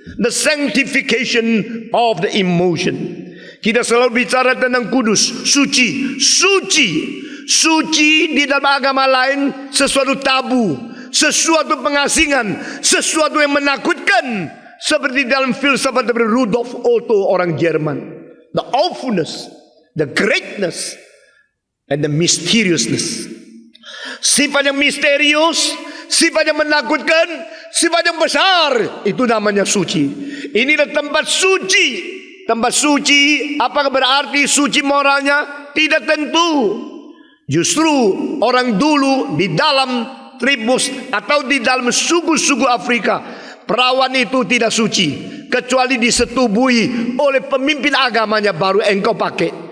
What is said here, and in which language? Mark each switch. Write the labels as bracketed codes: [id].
[en] The sanctification of the emotion. [id] Kita selalu bicara tentang kudus, suci. Suci di dalam agama lain sesuatu tabu, sesuatu pengasingan, sesuatu yang menakutkan. Seperti dalam filsafat dari Rudolf Otto, orang Jerman. [en] The awfulness, the greatness, and the mysteriousness. [id] Sifat yang misterius, sifat yang menakutkan, sifat yang besar, itu namanya suci. Inilah tempat suci. Tempat suci, apakah berarti suci moralnya? Tidak tentu. Justru orang dulu di dalam tribus atau di dalam suku-suku Afrika, perawan itu tidak suci kecuali disetubuhi oleh pemimpin agamanya, baru engkau pakai.